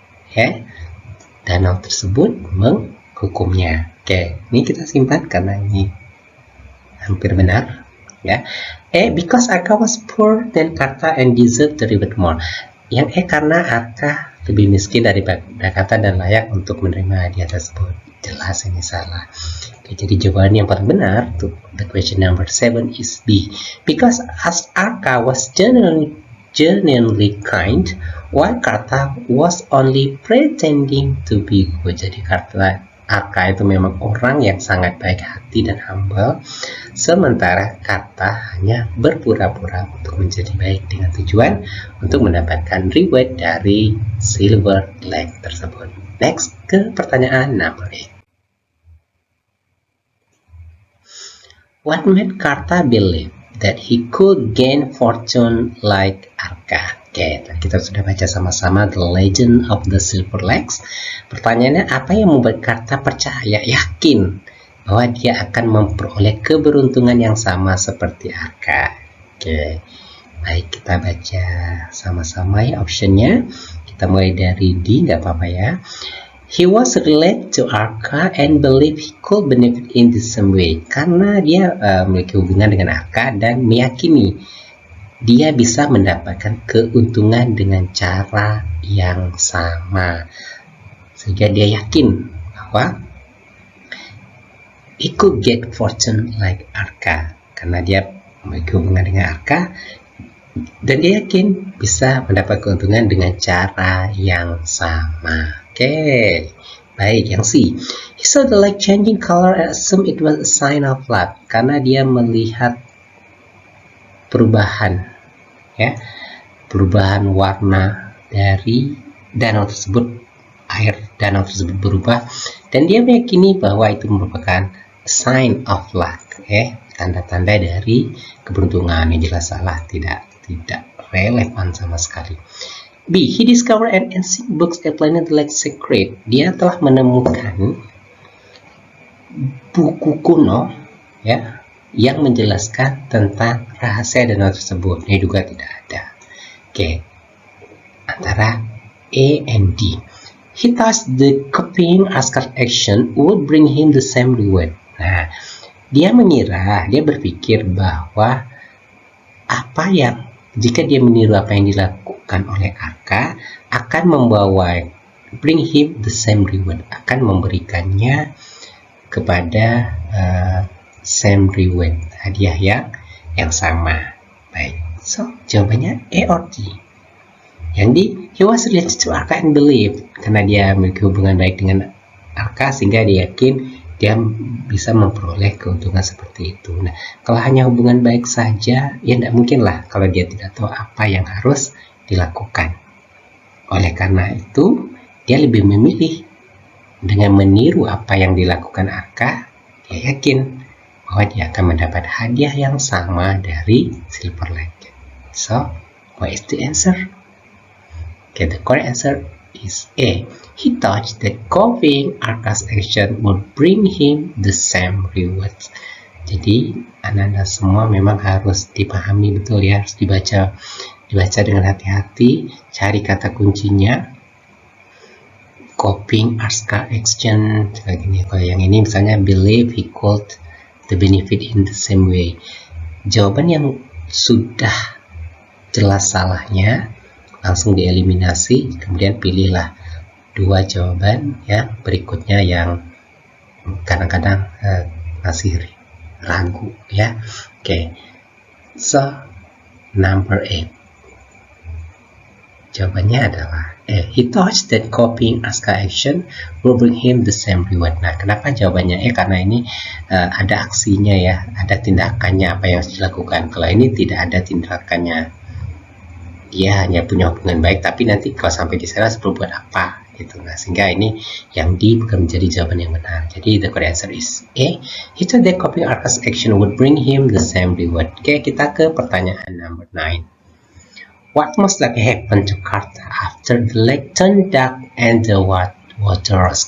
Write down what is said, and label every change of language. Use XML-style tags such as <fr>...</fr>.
<id>Ya, danau tersebut menghukumnya. Oke, ini kita simpan karena ini hampir benar.</id> <en>Ya, because Arka was poor than Karta and deserved the reward more.</en> <id>Yang karena Arka lebih miskin daripada Karta dan layak untuk menerima hadiah tersebut. Jelas ini salah. Oke, jadi jawaban yang paling benar untuk</id> <en>the question number 7 is B. Because as Arka was genuinely kind, while Karta was only pretending to be good.</en> <id>Jadi Arka itu memang orang yang sangat baik hati dan humble, sementara Karta hanya berpura-pura untuk menjadi baik dengan tujuan untuk mendapatkan reward dari Silver Lake tersebut. Next, ke pertanyaan number 8.</id> <en>What made Karta believe that he could gain fortune like Arka?</en> <id>Oke, kita sudah baca sama-sama The Legend of the Silver Lakes. Pertanyaannya, apa yang membuat Karta percaya, yakin bahwa dia akan memperoleh keberuntungan yang sama seperti Arka? Oke, baik, kita baca sama-sama ya optionnya. Kita mulai dari D, nggak apa-apa ya.</id> <en>He was related to Arka and believed he could benefit in the same way.</en> <id>Karena dia memiliki hubungan dengan Arka dan meyakini dia bisa mendapatkan keuntungan dengan cara yang sama. Sehingga dia yakin bahwa</id> <en>he could get fortune like Arka.</en> <id>Karena dia memiliki hubungan dengan Arka dan dia yakin bisa mendapat keuntungan dengan cara yang sama. Oke, baik, yang C.</id> <en>He saw the lake changing color and assumed it was a sign of luck.</en> <id>Karena dia melihat perubahan, ya, perubahan warna dari danau tersebut, air danau tersebut berubah, dan dia meyakini bahwa itu merupakan</id> <en>sign of luck,</en> <id>tanda-tanda dari keberuntungan. Yang jelas salah, tidak relevan sama sekali. B.</id> <en>He discovered an ancient book explaining the lake secret.</en> <id>Dia telah menemukan buku kuno, ya, yang menjelaskan tentang rahasia danau tersebut. Ini juga tidak ada. Oke, antara A and D.</id> <en>He thought the copying Askar's action would bring him the same reward.</en> <id>Nah, dia berpikir bahwa jika dia meniru apa yang dilakukan oleh Arka akan</id> <en>bring him the same reward,</en> <id>akan memberikannya kepada same reward, hadiah yang sama. Baik, so jawabannya A or D. Yang D,</id> <en>he was related to Arka and believed,</en> <id>karena dia memiliki hubungan baik dengan Arka sehingga dia yakin dia bisa memperoleh keuntungan seperti itu. Nah, kalau hanya hubungan baik saja, ya tidak mungkin lah kalau dia tidak tahu apa yang harus dilakukan. Oleh karena itu, dia lebih memilih dengan meniru apa yang dilakukan Arka, dia yakin bahwa dia akan mendapat hadiah yang sama dari Silver Lake.</id> <en>So, what is the answer? Okay, the correct answer is A. He thought that copying Arka's action would bring him the same rewards.</en> <id>Jadi, anak-anak semua memang harus dipahami betul ya, harus dibaca dengan hati-hati, cari kata kuncinya.</id> <en>Copying Arka's action,</en> <id>kayak gini. Kalau yang ini misalnya</id> <en>believe he could the benefit in the same way.</en> <id>Jawaban yang sudah jelas salahnya langsung dieliminasi, kemudian pilihlah dua jawaban ya berikutnya yang kadang-kadang masih ragu ya. Oke, so number 8 jawabannya adalah</id> <en>he thought that copying Arka's action will bring him the same reward.</en> <id>Nah, kenapa jawabannya karena ini ada aksinya ya, ada tindakannya apa yang harus dilakukan. Kalau ini tidak ada tindakannya, dia hanya punya hubungan baik, tapi nanti kalau sampai di sana harus berbuat apa gitu. Nah, sehingga ini yang D bukan menjadi jawaban yang benar.</id> <en>Jadi the correct answer is A. He thought that copying Arka's action would bring him the same reward.</en> <id>Oke, kita ke pertanyaan</id> <en>number 9. What most likely happened to Carter after the lake turned dark and the water rose?</en>